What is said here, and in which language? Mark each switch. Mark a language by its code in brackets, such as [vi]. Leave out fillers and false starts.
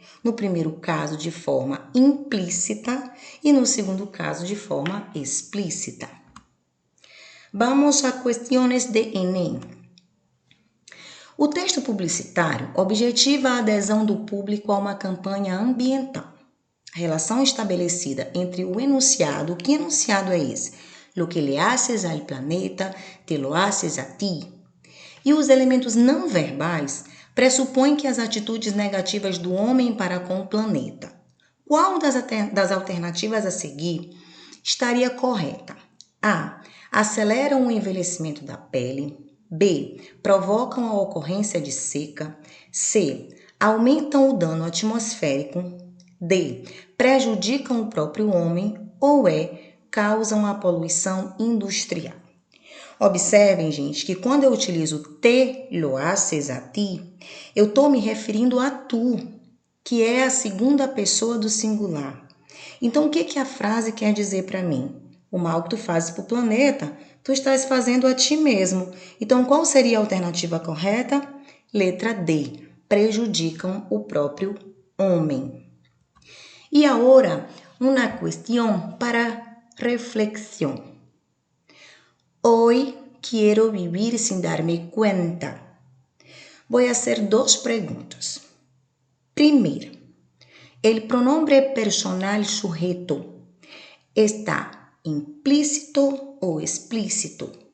[pt] No primeiro caso, de forma implícita e no segundo caso, de forma explícita. Vamos a questões de Enem. O texto publicitário objetiva a adesão do público a uma campanha ambiental. A relação estabelecida entre o enunciado, que enunciado é esse? [es] Lo que le haces al planeta, te lo haces a ti. [pt] E os elementos não verbais pressupõem que as atitudes negativas do homem para com o planeta. Qual das alternativas a seguir estaria correta? A. Aceleram o envelhecimento da pele. B. Provocam a ocorrência de seca. C. Aumentam o dano atmosférico. D. Prejudicam o próprio homem. Ou E. Causam a poluição industrial. Observem, gente, que quando eu utilizo [es] te lo haces a ti, [pt] eu estou me referindo a tu, que é a segunda pessoa do singular. Então, o que a frase quer dizer para mim? O mal que tu fazes para o planeta, tu estás fazendo a ti mesmo. Então, qual seria a alternativa correta? Letra D. Prejudicam o próprio homem. E agora, uma questão para reflexão. [es] Hoy quiero vivir sin darme cuenta. Voy a hacer dos preguntas. Primero, ¿el pronombre personal sujeto está implícito o explícito?